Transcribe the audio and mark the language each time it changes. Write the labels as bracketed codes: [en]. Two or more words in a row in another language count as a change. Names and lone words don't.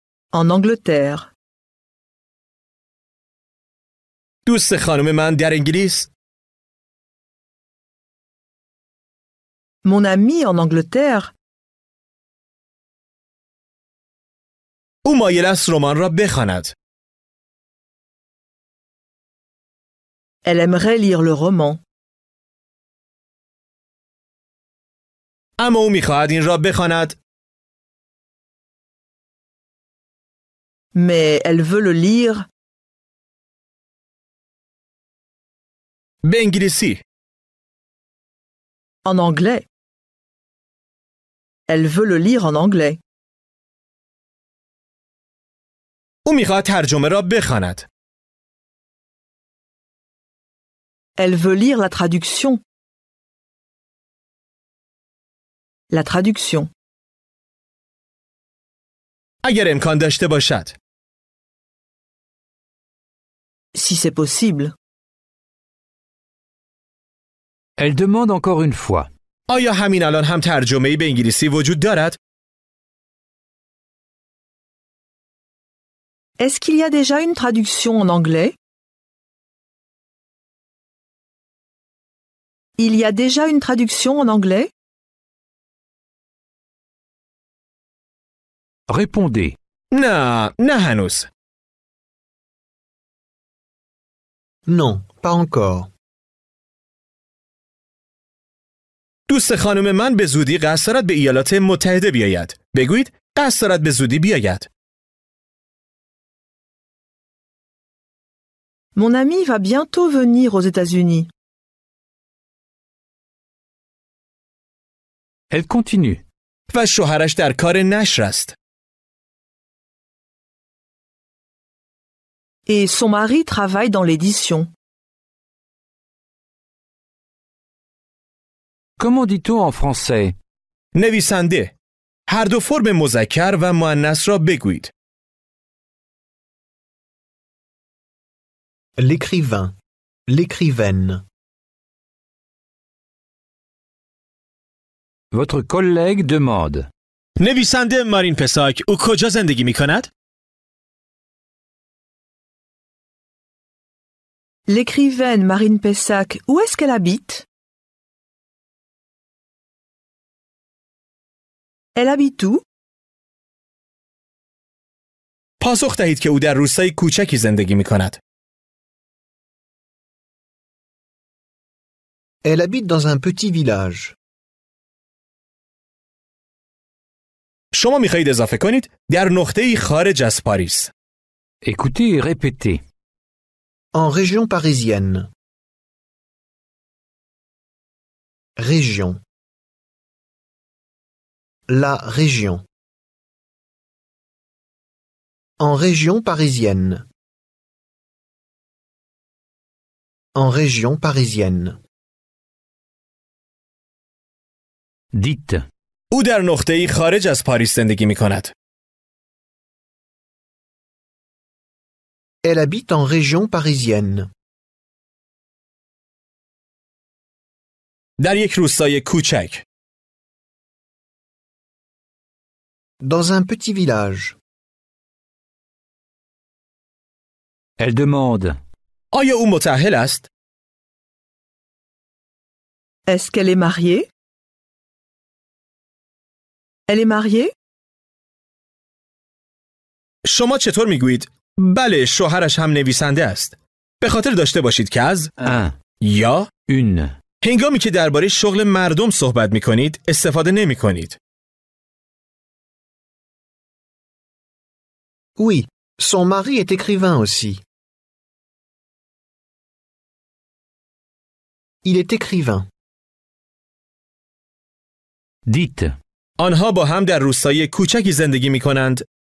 [fr] En Angleterre. [fa] دوست خانم من در انگلیس؟ [fr] Mon ami en Angleterre. [fa] او مایل است رمان را بخواند. [fr] Elle aimerait lire le roman. [fa] اما او می‌خواهد این را بخواند. [fr] Mais elle veut le lire. [fa] به انگلیسی. [fr] En anglais. Elle veut le lire en anglais. [fa] او می‌خواهد ترجمه را بخواند. [fr] Elle veut lire la traduction. La traduction. [fa] اگر امکان داشته باشد. [fr] Si c'est possible. Elle demande encore une fois. [fa] آیا همین الان هم ترجمه‌ای به انگلیسی وجود دارد؟ [fr] Est-ce qu'il y a déjà une traduction en anglais? Il y a déjà une traduction en anglais? Répondez. [fa] نه هنوز. [fr] Non, pas encore. [fa] دوست خانم من به زودی قصد دارد به ایالات متحده بیاید. بگویید قصد دارد به زودی بیاید. [fr] Mon ami va bientôt venir aux États-Unis. Elle continue. [fa] و شوهرش در کار نشر است. [fr] Et son mari travaille dans l'édition. Comment dit-on en français? [fa] نویسنده. هر دو فرم مذکر و مؤنث را بگویید. [fr] L'écrivain. L'écrivaine. Votre collègue demande. [fa] نویسنده مارین پساک او کجا زندگی می کند؟ [fr] L'écrivaine Marine Pessac, où est-ce qu'elle habite? Elle habite où? [fa] پاسخ دهید که او در روستای کوچکی زندگی می کند. [fr] Elle habite dans un petit village. [fa] شما می خواهید اضافه کنید در نقطه‌ای خارج از پاریس. [fr] Écoutez et répétez. En région parisienne. Région. La région. En région parisienne. En région parisienne. Dites. [fa] او در نقطه‌ای خارج از پاریس زندگی می کند. [fr] Elle habite en région parisienne. [fa] در یک روستای کوچک. [fr] Dans un petit village. Elle demande. [fa] آیا او متأهل است؟ [fr] Est-ce qu'elle est mariée? Elle est mariée? [fa] شما چطور می گویید؟ بله شوهرش هم نویسنده است. به خاطر داشته باشید که از [fr] Un. [fa] یا [fr] Une. [fa] هنگامی که درباره شغل مردم صحبت می کنید استفاده نمی کنید. [fr] Oui, son mari est écrivain aussi. Il est écrivain. Dites. [fa] آنها با هم در روستای کوچکی زندگی می کنند.